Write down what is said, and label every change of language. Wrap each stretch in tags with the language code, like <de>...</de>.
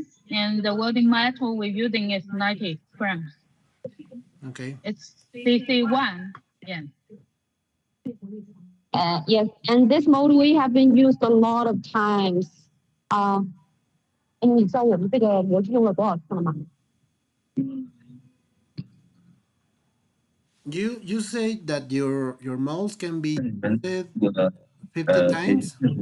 <en>And the welding metal we're using is 90 grams. Okay. It's CC1. Yeah. Yes, and this mode we have been used a lot of times.</en> <zh>你知道我们这个模具用了多少次了吗？</zh> <en>You say that your molds can be used 50 times?</en>